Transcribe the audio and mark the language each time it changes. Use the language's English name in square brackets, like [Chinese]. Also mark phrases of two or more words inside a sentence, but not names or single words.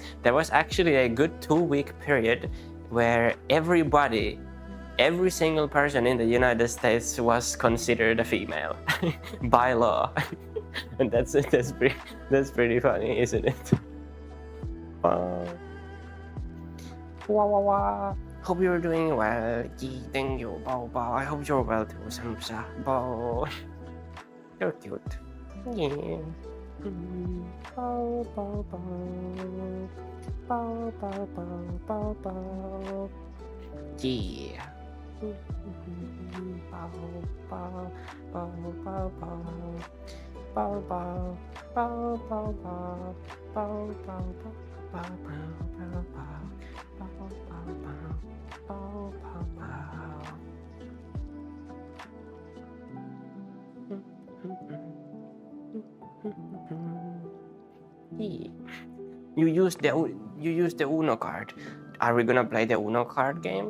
[English] There was actually a good 2-week period where every single person in the United States was considered a female by law, and that's pretty funny, isn't it? Wow. Wow. Hope you're doing well. Gee, thank you, Bao Bao. I hope you're well too, Samsa. Bao. You're cute. Yeah. Bao Bao Bao. Bao Bao Bao Bao Bao. Yeah. Bao Bao Bao Bao Bao. Bao Bao Bao Bao Bao. Bao Bao Bao Bao Bao. You use the Uno card. Are we gonna play the Uno card game?